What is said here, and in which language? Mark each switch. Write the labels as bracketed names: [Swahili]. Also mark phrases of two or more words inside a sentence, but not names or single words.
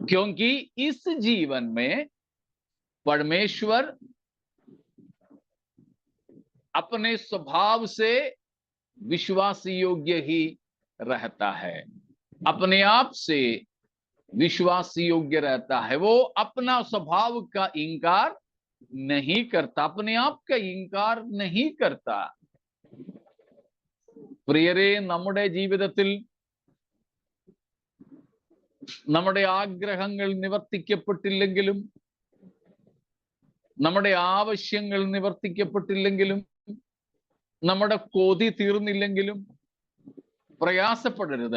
[Hindi] क्योंकि इस जीवन में परमेश्वर अपने स्वभाव से विश्वास योग्य ही रहता है, अपने आप से विश्वास योग्य रहता है। वो अपना स्वभाव का इंकार नहीं करता, अपने आप का इंकार नहीं करता। [Malayalam] പ്രിയരെ, നമ്മുടെ ജീവിതത്തിൽ നമ്മുടെ ആഗ്രഹങ്ങൾ നിവർത്തിക്കപ്പെട്ടില്ലെങ്കിലും, നമ്മുടെ ആവശ്യങ്ങൾ നിവർത്തിക്കപ്പെട്ടില്ലെങ്കിലും, നമ്മുടെ കൊതി തീർന്നില്ലെങ്കിലും പ്രയാസപ്പെടരുത്.